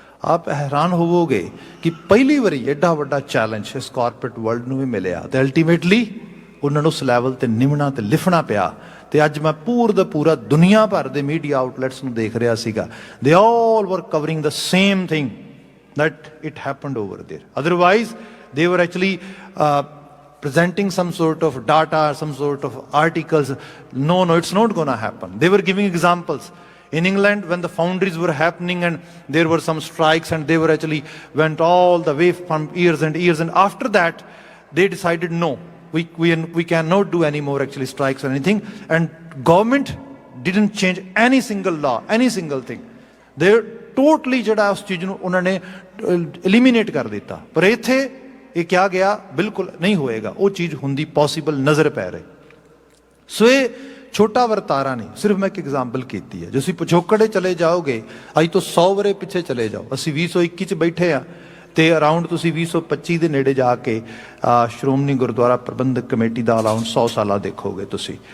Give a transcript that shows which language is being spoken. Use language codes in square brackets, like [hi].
[pa] ਆਪ ਹੈਰਾਨ ਹੋਵੋਗੇ ਕਿ ਪਹਿਲੀ ਵਾਰੀ ਐਡਾ ਵੱਡਾ ਚੈਲੰਜ ਇਸ ਕਾਰਪੋਰੇਟ ਵਰਲਡ ਨੂੰ ਵੀ ਮਿਲਿਆ ਤੇ ਅਲਟੀਮੇਟਲੀ ਉਹਨਾਂ ਨੂੰ ਉਸ ਲੈਵਲ ਤੇ ਨਿਭਣਾ ਤੇ ਲਿਖਣਾ ਪਿਆ। ਤੇ ਅੱਜ ਮੈਂ ਪੂਰਾ ਦੁਨੀਆ ਭਰ ਦੇ ਮੀਡੀਆ ਆਊਟਲੈਟਸ ਨੂੰ ਦੇਖ ਰਿਹਾ ਸੀਗਾ, [en] They all were covering the same thing that it happened over there. Otherwise, they were actually presenting some sort of data, some sort of articles. No, it's not going to happen. They were giving examples. In England, when the foundries were happening and there were some strikes and they were actually went all the way from years and years. And after that, they decided, no, we cannot do any more actually strikes or anything. And government didn't change any single law, any single thing. [pa] They're totally ਜਿਹੜਾ ਉਸ ਚੀਜ਼ ਨੂੰ ਉਹਨਾਂ ਨੇ eliminate ਕਰ ਦਿੱਤਾ। ਪਰ ਇੱਥੇ ਇਹ ਕਿਹਾ ਗਿਆ ਬਿਲਕੁਲ ਨਹੀਂ ਹੋਏਗਾ, ਉਹ ਚੀਜ਼ ਹੁੰਦੀ ਪੋਸੀਬਲ ਨਜ਼ਰ ਪੈ ਰਹੀ। ਸੋ ਇਹ ਛੋਟਾ ਵਰਤਾਰਾ ਨਹੀਂ, ਸਿਰਫ ਮੈਂ ਇੱਕ ਐਗਜ਼ਾਮਪਲ ਕੀਤੀ ਹੈ। ਜੇ ਤੁਸੀਂ ਪਿਛੋਕੜੇ ਚਲੇ ਜਾਓਗੇ, ਅੱਜ ਤੋਂ 100 ਵਰੇ ਪਿੱਛੇ ਚਲੇ ਜਾਓ, ਅਸੀਂ 2021 'ਚ ਬੈਠੇ ਹਾਂ ਤੇ ਅਰਾਊਂਡ ਤੁਸੀਂ 2025 ਦੇ ਨੇੜੇ ਜਾ ਕੇ ਸ਼੍ਰੋਮਣੀ ਗੁਰਦੁਆਰਾ ਪ੍ਰਬੰਧਕ ਕਮੇਟੀ ਦਾ ਅਰਾਊਂਡ 100 ਸਾਲਾ ਦੇਖੋਗੇ ਤੁਸੀਂ।